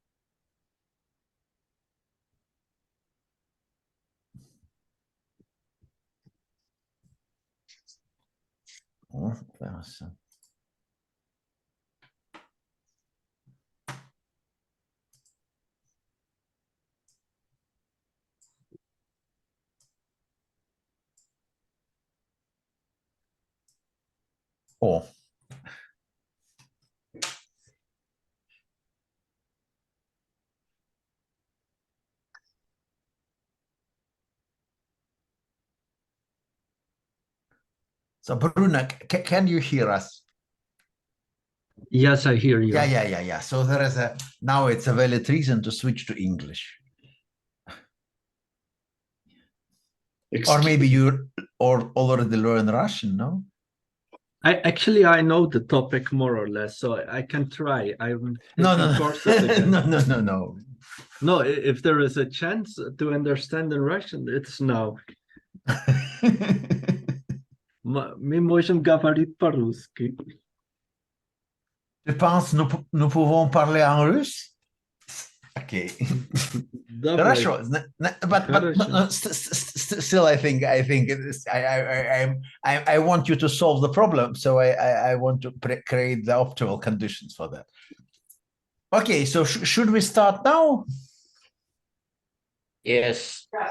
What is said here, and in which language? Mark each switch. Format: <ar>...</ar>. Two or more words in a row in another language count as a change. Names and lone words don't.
<ru>Хорошо. О.</ru> <en>So, Bruna, can you hear us? Yes, I hear you. Yeah. So there is now it's a valid reason to switch to English. Or maybe you already learned Russian, no? I know the topic more or less, so I can try. I'm taking courses again. No. No, if there is a chance to understand in Russian, it's now.</en> <ru>Мы можем говорить по-русски.</ru> <fr>Tu penses nous pouvons parler en russe?</fr> <en>Okay.</en> <ru>Добрый. Хорошо.</ru> <en>But still, I think it is, I want you to solve the problem, so I want to create the optimal conditions for that. Okay, so should we start now? Yes.</en>